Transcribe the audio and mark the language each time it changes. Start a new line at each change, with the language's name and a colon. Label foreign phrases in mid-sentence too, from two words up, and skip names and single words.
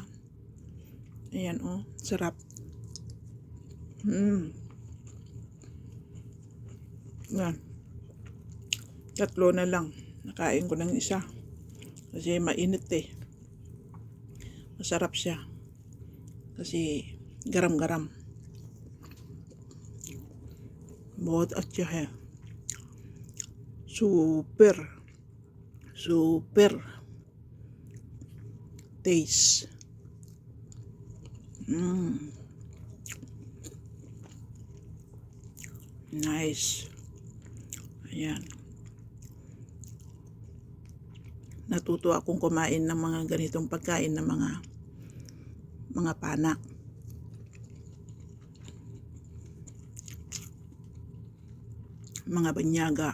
Filipino: Ayan oh, sarap. Yan. 3 na lang. Nakain ko ng isa. Kasi mainit eh. Masarap siya.
Hindi: Kasi garam-garam. बहुत अच्छा है.
English: Super taste. Nice.
Filipino: Ayan. Natuto akong kumain ng mga ganitong pagkain ng mga pana. Mga banyaga.